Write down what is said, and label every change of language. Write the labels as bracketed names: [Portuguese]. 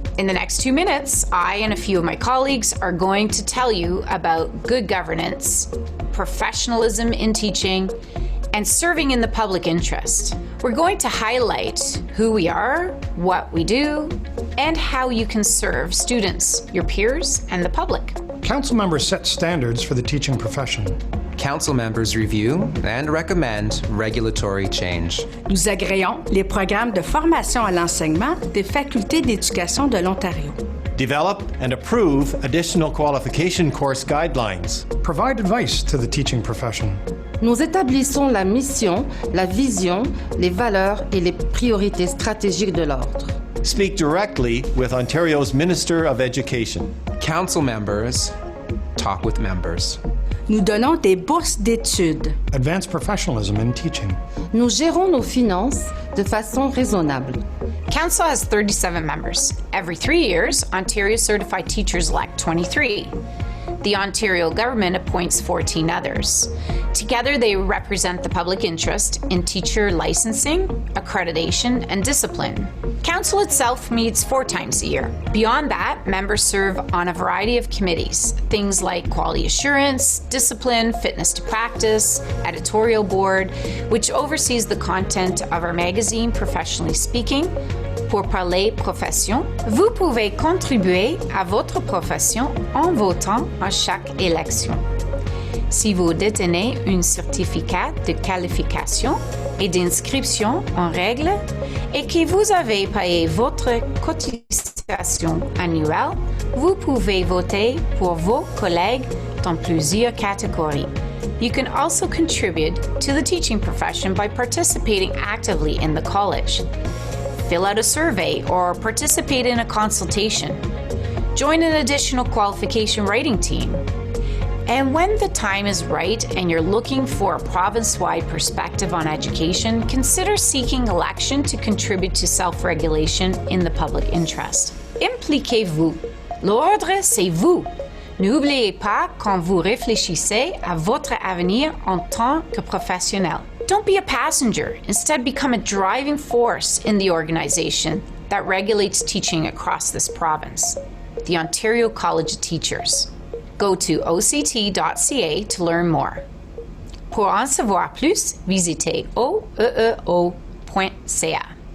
[English] In the next 2 minutes, I and a few of my colleagues are going to tell you about good governance, professionalism in teaching, and serving in the public interest. We're going to highlight who we are, what we do, and how you can serve students, your peers, and the public. Council members set standards for the teaching profession. Council members review and recommend regulatory change. [French] Nous agréons les programmes de formation à l'enseignement des facultés d'éducation de l'Ontario. [English] Develop and approve additional qualification course guidelines. Provide advice to the teaching profession. [French] Nous établissons la mission, la vision, les valeurs et les priorités stratégiques de l'ordre. [English] Speak directly with Ontario's Minister of Education. Council members talk with members. [French] Nous donnons des bourses d'études. [English] Advance professionalism in teaching. [French] Nous gérons nos finances de façon raisonnable. [English] Council has 37 members. Every 3 years, Ontario certified teachers elect 23. The Ontario government appoints 14 others. Together, they represent the public interest in teacher licensing, accreditation, and discipline. Council itself meets 4 times a year. Beyond that, members serve on a variety of committees, things like quality assurance, discipline, fitness to practice, editorial board, which oversees the content of our magazine, Professionally Speaking. [French] Pour parler profession, vous pouvez contribuer à votre profession en votant à chaque élection. Si vous détenez un certificat de qualification et d'inscription en règle et que vous avez payé votre cotisation annuelle, vous pouvez voter pour vos collègues dans plusieurs catégories. [English] You can also contribute to the teaching profession by participating actively in the college. Fill out a survey or participate in a consultation. Join an additional qualification writing team. And when the time is right and you're looking for a province-wide perspective on education, consider seeking election to contribute to self-regulation in the public interest. [French] Impliquez-vous. L'ordre, c'est vous. N'oubliez pas quand vous réfléchissez à votre avenir en tant que professionnel. [English] Don't be a passenger. Instead, become a driving force in the organization that regulates teaching across this province. with the Ontario College of Teachers. Go to oct.ca to learn more. [French] Pour en savoir plus, visitez oeeo.ca.